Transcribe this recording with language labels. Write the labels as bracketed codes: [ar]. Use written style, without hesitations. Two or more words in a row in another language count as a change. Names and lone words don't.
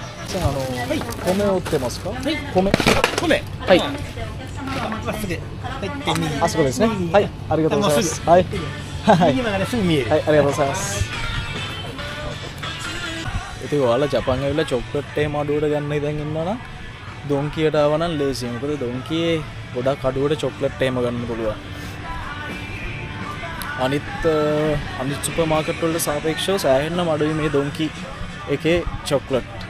[ja] すいません米を売ってますか？はい、米はい、あそこですね。はい、ありがとうございます。はいはい今からすぐ見える。はい、ありがとうございます。 [si] ඉතින් ඔයාලා ජපාන් ඇවිල්ලා චොක්ලට් එහෙම අඩුවට ගන්න ඉඳන් ඉන්නවා නම් ඩොන්කියට ආව නම් ලේසියි. මොකද ඩොන්කියේ ගොඩක් අඩුවට චොක්ලට් එහෙම ගන්න පුළුවන්. අනිත් [en] super market [si] වලට සාපේක්ෂව සෑහෙන්නම අඩුයි මේ ඩොන්කි එකේ චොක්ලට්.